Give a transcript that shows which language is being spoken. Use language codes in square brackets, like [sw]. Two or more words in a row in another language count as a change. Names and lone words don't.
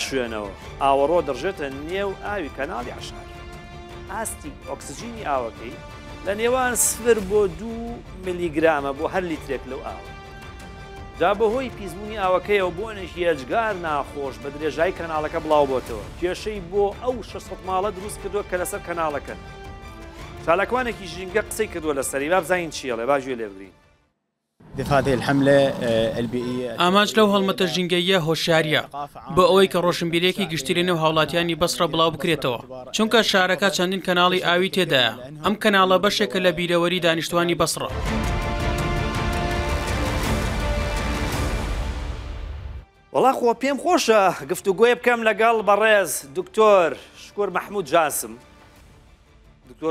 [ckb] شوێنەوە ئاوەڕۆ دەڕژێتە نێو ئاوی کەناڵی عەشار ئاستی ئۆکسجینی ئاوەکەی لە نێوان 0 بۆ 2 میلیگرامە بۆ هەر لیترێک لەو ئاوە جا بەهۆی پیسبوونی ئاوەکەیەوە بۆ نێژی هێجگار ناخۆش بە درێژای کەناڵەکە بڵاو بۆتەوە کێشەی بۆ ئەو 600 ماڵە دروست کردووە کە لەسەر کەناڵەکەن چالاکوانێکی ژینگە قسەی کردووە لەسەری با بزانین چیەڵێ باگوێ لێبگرین [ar] هذه الحملة البيئية [ckb] ئاماج لەو هەڵمەتە ژینگەیە هۆشیاریە بۆ ئەوەی کە ڕۆشنبیرێکی گشتیری نێو هاوڵاتیانی بەسڕە بڵاو بکرێتەوە چونکە شارەکە چەندین کەناڵی ئاوی تێدایە ئەم کەناڵە بەشێکە لە بیرەوەری دانیشتوانی بەسڕە وەڵا خۆ پێم خۆشە گفتوگوێ بکەم لەگەڵ بەڕێز دکتۆر شکور مەحموود جاسم دکتۆر